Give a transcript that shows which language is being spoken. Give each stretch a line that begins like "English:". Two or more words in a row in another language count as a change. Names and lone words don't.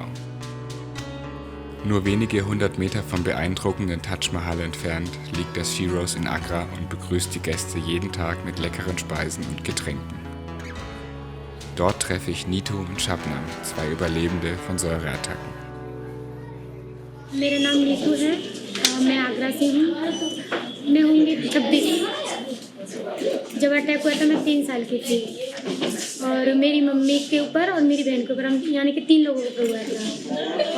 German: Nur wenige 100 Meter vom beeindruckenden Taj Mahal entfernt liegt das Sheroes in Agra und begrüßt die Gäste jeden Tag mit leckeren Speisen und Getränken. Dort treffe ich Neetu und Shabnam, 2 Überlebende von Säureattacken.
Hindi: मेरा नाम नीतू है, मैं आगरा से हूँ. मैं होंगी 26। जब अटैक हुआ था मैं 3 साल की थी और मेरी मम्मी के ऊपर और मेरी बहन के ऊपर, हम यानी कि 3 लोगों के ऊपर हुआ था।